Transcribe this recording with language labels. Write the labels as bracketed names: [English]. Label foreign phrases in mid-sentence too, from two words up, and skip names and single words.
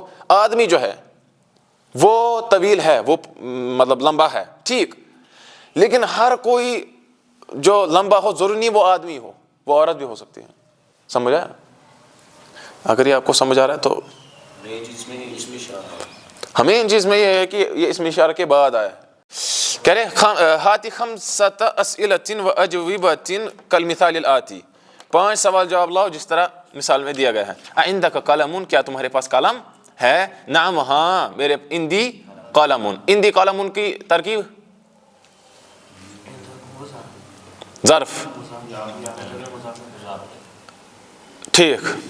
[Urdu] آدمی جو ہے وہ طویل ہے, وہ مطلب لمبا ہے, ٹھیک, لیکن ہر کوئی جو لمبا ہو ضروری نہیں وہ آدمی ہو, وہ عورت بھی ہو سکتی ہے. سمجھ آیا؟ اگر یہ آپ کو سمجھ آ رہا ہے تو ہمیں ان چیز میں یہ ہے کہ یہ اسم اشارہ کے بعد آیا ہے. کہہ رہے [Arabic] ہاتی خمسۃ اسئلۃ واجوبۃ کالمثال الآتی، [Urdu] 5 سوال جواب لاؤ جس طرح مثال میں دیا گیا ہے. [Arabic] عندک قلم، [Urdu] کیا تمہارے پاس قلم ہے؟ نعم، ہاں میرے. [Arabic] عندی قلم، عندی قلم [Urdu] کی ترکیب ظرف، ٹھیک.